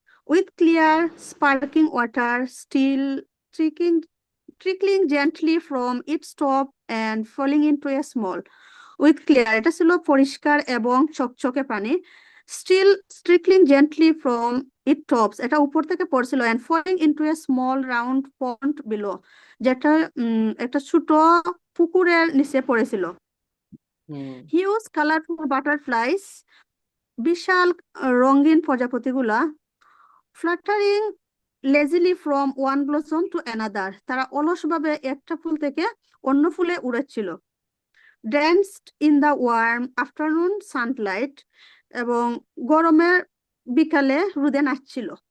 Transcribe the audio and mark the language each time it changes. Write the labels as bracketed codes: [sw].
[en] With clear sparkling water still trickling gently from its top and falling into a small. With clear, [bn] এটা ছিল পরিষ্কার এবং চকচকে পানি। [en] Still trickling gently from its tops, [bn] এটা উপর থেকে পড়ছিল, [en] and falling into a small round pond below, [bn] যেটা একটা ছোট পুকুরের নিচে পড়েছিল। [en] Huge colorful butterflies, [bn] বিশাল রঙিন প্রজাপতিগুলা, [en] fluttering lazily from one blossom to another, [bn] তারা অলসভাবে একটা ফুল থেকে অন্য ফুলে উড়েছিল। [en] Danced in the warm afternoon sunlight, [bn] এবং গরমের বিকালে রোদে নাচছিল।